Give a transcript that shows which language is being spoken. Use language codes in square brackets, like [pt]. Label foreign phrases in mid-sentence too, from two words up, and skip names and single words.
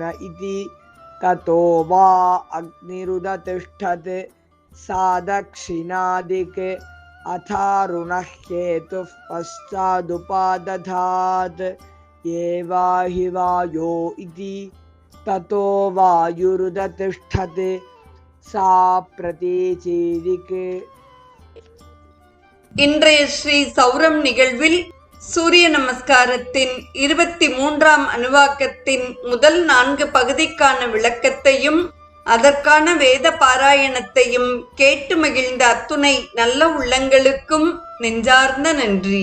[sa] इति ततो वा अग्निरुदतिष्ठत् सा दक्षिणादिक् अथारुणः केतुः पश्चादुपादधात् एवाहि वायो इति ततो वायुरुदतिष्ठत् सा प्रतीचीदिक्. [ta] இன்றைய ஸ்ரீ சௌரம் நிகழ்வில் சூரிய நமஸ்காரத்தின் 23ஆம் அணுவாக்கத்தின் முதல் 4 பகுதிக்கான விளக்கத்தையும் அதற்கான வேத பாராயணத்தையும் கேட்டு மகிழ்ந்த அத்துணை நல்ல உள்ளங்களுக்கும் நெஞ்சார்ந்த நன்றி.